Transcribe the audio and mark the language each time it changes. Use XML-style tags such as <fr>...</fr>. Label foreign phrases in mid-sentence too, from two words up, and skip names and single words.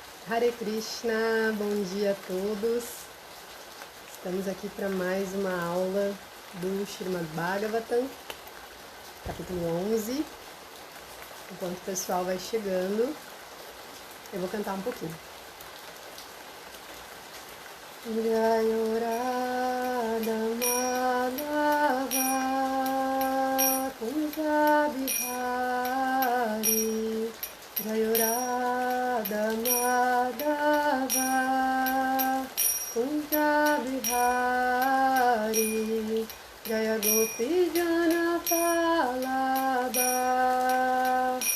<sa>Hare Krishna,</sa> <pt>bom dia a todos. Estamos aqui para mais uma aula do Srimad Bhagavatam, capítulo 11. Enquanto o pessoal vai chegando, eu vou cantar um pouquinho.</pt> <sa>Jayo Radha Madhava Kunja Bihari Jayo Radha Madhava Kunja Bihari Jaya Gopi Jana Palaba</sa>